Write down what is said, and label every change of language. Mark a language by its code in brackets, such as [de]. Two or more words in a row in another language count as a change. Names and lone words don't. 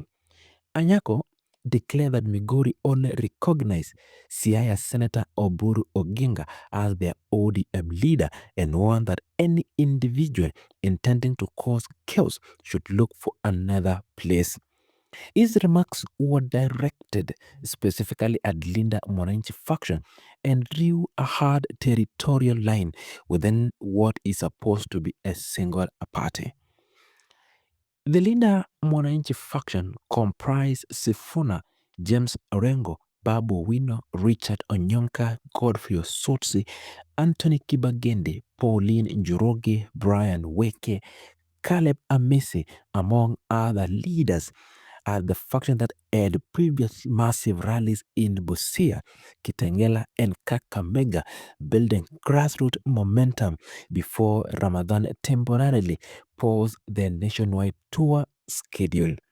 [en] Anyako declared that Migori only recognized Siaya Senator Oburu Oginga as their ODM leader and warned that any individual intending to cause chaos should look for another place. His remarks were directed specifically at Linda Mwananchi faction and drew a hard territorial line within what is supposed to be a single party. The Linda Mwananchi faction comprised Sifuna, James Orengo, Babu Owino, Richard Onyonka, Godfrey Osotsi, Anthony Kibagende, Pauline Njoroge, Brian Weke, Caleb Amesi, among other leaders, are the faction that had previous massive rallies in Busia, Kitengela, and Kakamega, building grassroots momentum before Ramadan temporarily paused their nationwide tour schedule.